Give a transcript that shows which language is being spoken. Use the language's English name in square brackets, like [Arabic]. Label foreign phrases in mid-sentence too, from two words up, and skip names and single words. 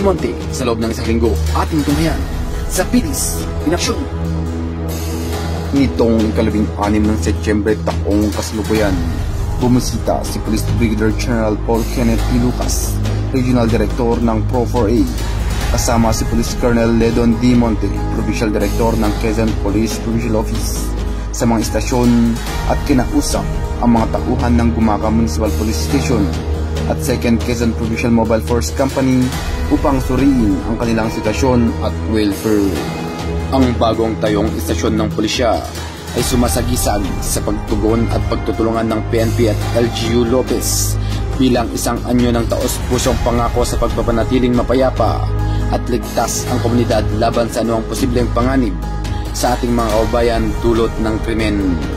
[Filipino] Monte sa loob ng isang linggo ating tunghayan sa Pilis in Action. Nitong ika-6 ng Setyembre taong kasalukuyan, bumisita si Police Brigadier General Paul Kenneth P. Lucas, Regional Director ng Pro-4A, kasama si Police Colonel Ledon D. Monte, Provincial Director ng Quezon Police Provincial Office, sa mga istasyon at kinausap ang mga tauhan ng Gumaca Municipal Police Station at 2nd Quezon Provincial Mobile Force Company upang suriin ang kanilang sitwasyon at welfare. Ang bagong tayong istasyon ng pulisya ay sumasagisag sa pagtugon at pagtutulungan ng PNP at LGU Lopez bilang isang anyo ng taos-pusong pangako sa pagpapanatiling mapayapa at ligtas ang komunidad laban sa anumang posibleng panganib sa ating mga kababayan dulot ng krimen.